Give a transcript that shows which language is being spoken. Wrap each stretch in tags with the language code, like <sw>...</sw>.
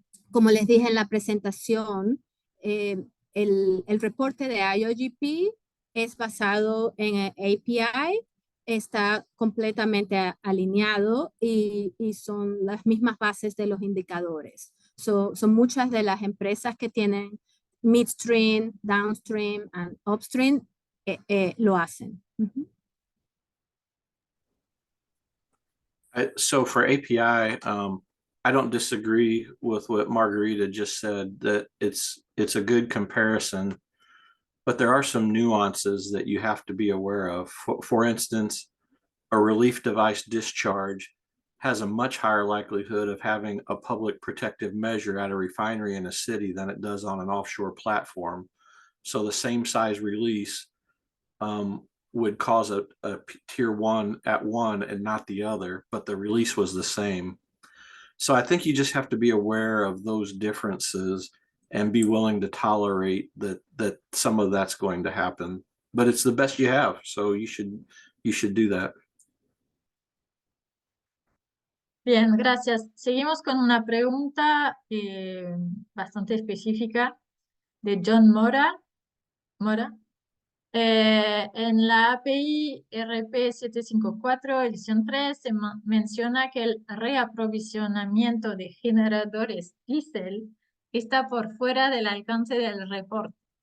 <es>Como les dije en la presentación, el reporte de IOGP es basado en API, está completamente alineado y son las mismas bases de los indicadores. Son muchas de las empresas que tienen midstream, downstream, and upstream lo hacen.</es> <en>So for API, I don't disagree with what Margarita just said, that it's a good comparison, but there are some nuances that you have to be aware of. For instance, a relief device discharge has a much higher likelihood of having a public protective measure at a refinery in a city than it does on an offshore platform. So the same size release would cause a tier 1 at one and not the other, but the release was the same. So I think you just have to be aware of those differences and be willing to tolerate that some of that's going to happen. But it's the best you have, so you should do that.</en> <es>Bien, gracias. Seguimos con una pregunta bastante específica de John Mora. En la API RP 754, edición 3, se menciona que el reaprovisionamiento de generadores diésel está por fuera del alcance del reporte.</es>